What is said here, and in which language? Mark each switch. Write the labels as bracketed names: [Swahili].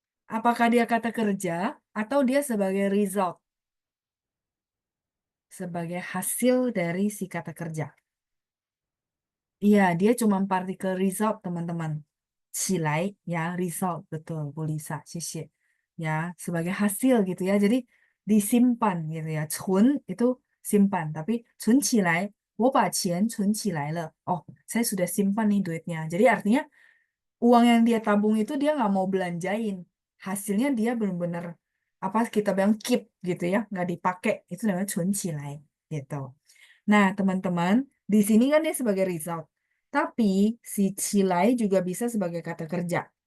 [Indonesian] Apakah dia kata kerja atau dia sebagai result? Sebagai hasil dari si kata kerja. Iya, dia cuma partikel result, teman-teman. Cilai, ya, result. Betul, Bu Lisa. [Chinese] 谢谢. [Indonesian] ya sebagai hasil gitu ya. Jadi disimpan gitu ya. Cun itu simpan, tapi [Chinese] 存起来我把钱存起来了. [Indonesian] Oh, saya sudah simpan nih duitnya. Jadi artinya uang yang dia tabung itu dia nggak mau belanjain. Hasilnya dia benar-benar apa kita bilang keep gitu ya, nggak dipakai. Itu namanya [Chinese] 存起来 [Indonesian] gitu. Nah, teman-teman, di sini kan dia sebagai result. Tapi si cilai juga bisa sebagai kata kerja.